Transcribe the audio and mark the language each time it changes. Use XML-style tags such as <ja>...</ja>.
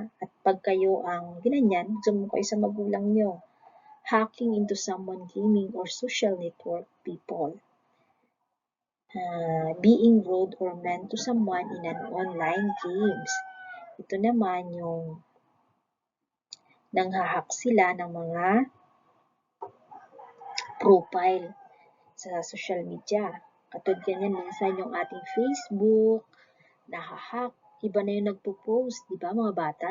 <tl>At pag kayo ang ginanyan, zoom kayo sa magulang nyo.</tl> <en>Hacking into someone gaming or social network people. Being rude or mean to someone in an online games.</en> <tl>Ito naman yung nanghahack sila ng mga profile sa social media. Katulad ganyan, minsan yung ating Facebook, nahahack. Iba na yung nagpo-post, di ba mga bata?</tl>